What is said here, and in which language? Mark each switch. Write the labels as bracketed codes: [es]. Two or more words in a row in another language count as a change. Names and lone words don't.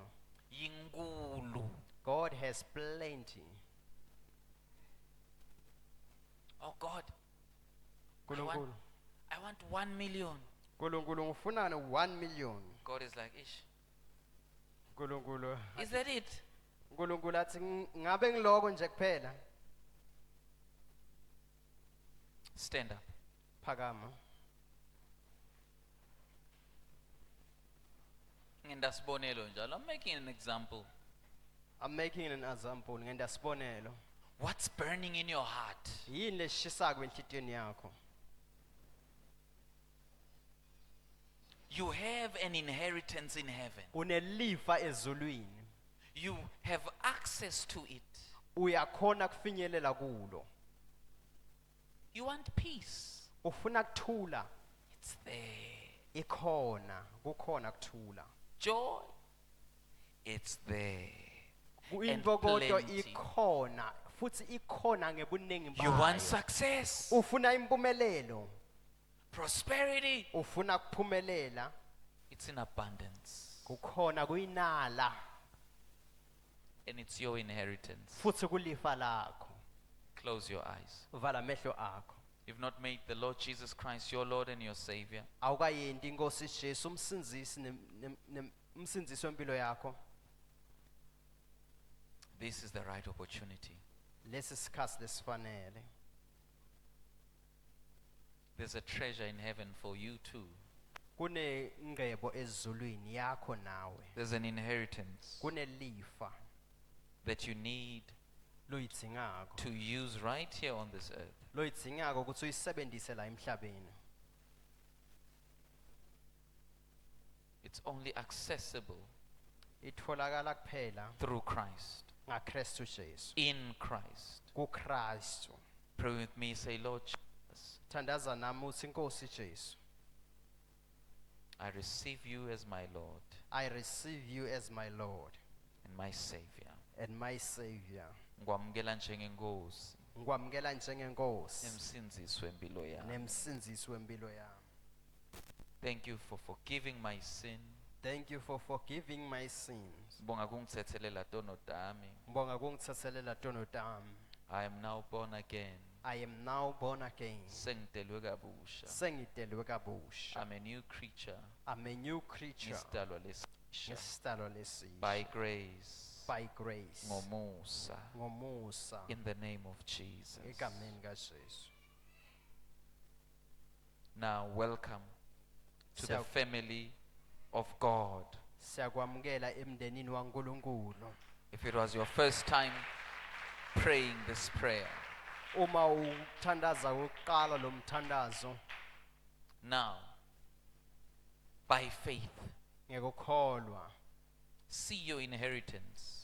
[ss] Yinkulu. [en] God has plenty. Oh God, [ss] Nkulunkulu. [en] I want 1 million. [ss] Nkulunkulu ngifuna 1 million. [en] God is like, ish. [ss] Nkulunkulu. [en] Is that it? [ss] Nkulunkulu athi ngabe ngiloko nje kuphela. [en] Stand up. [ss] Phakama. Ngenda sibonelo njalo. [en] I'm making an example. I'm making an example. [ss] Ngenda sibonelo. [en] What's burning in your heart? [ss] Yini leshisako enhlitiyweni yakho? [en] You have an inheritance in heaven. [ss] Unelifa ezulwini. [en] You have access to it. [ss] Uyakhona kufinyelela kulo. [en] You want peace. [ss] Ufuna kuthula. [en] It's there. [ss] Ikhona, kukhona kuthula. [en] Joy. It's there. [ss] Imvokodo [en] plenty. [ss] ikhona, futhi ikhona ngebuningi [en] You want [ss] bayo. [en] success. [ss] Ufuna impumelelo. [en] Prosperity. [ss] Ufuna kuphumelela. [en] It's in abundance. [ss] Kukhona kuyinala. [en] And it's your inheritance. [ss] Futhi kulifa lakho. [en] Close your eyes. [ss] Vala amehlo akho. [en] you've not made the Lord Jesus Christ your Lord and your Savior, [ss] awukayenti inkosi Jesu umsindisi wempilo yakho, [en] this is the right opportunity. [ss] lesi sikhathi lesifanele. [en] There's a treasure in heaven for you too. [ss] Kunengcebo ezulwini yakho nawe. [en] There's an inheritance [ss] Kunelifa [en] that you need [ss] loyidzingako. [en] to use right here on this earth. [ss] Loyidzingako ukuthi uyisebenzise la emhlabeni. [en] It's only accessible [ss] Itholakala kuphela [en] through Christ. [ss] ngaKristu Jesu. [en] In Christ. [ss] KuKristu. [en] Pray with me, say, Lord Jesus, [ss] Thandaza nami uthi inkosi Jesu, [en] I receive you as my Lord I receive you as my Lord and my Savior. and my Savior. [ss] Ngikwamukela njengenkosi Ngikwamukela njengenkosi nemsindzisi wempilo yami. nemsindisi wempilo yami. [en] Thank you for forgiving my sin. Thank you for forgiving my sins. [ss] Ngibonga kungithethelela tono tami. Ngibonga kungithathelela tono tami. [en] I am now born again. I am now born again. [ss] Sengidelwe kabusha. Sengidelwe kabusha. [en] I'm a new creature. I'm a new creature. [ss] Ngisidalwa lesisha. Ngesidalwa lesisha. [en] By grace. By grace. [ss] Ngomusa. Ngomusa. [en] In the name of Jesus. [ss] Egameni kaJesu. [en] Now welcome to the [ss] Siya- [en] family of God. [ss] Siyakwamukela emndenini waNkulunkulu. [en] If it was your first time praying this prayer, [ss] Uma uthandaza ukuqala lo mthandazo [en] now, by faith, [ss] ngekukholwa, [en] see your inheritance.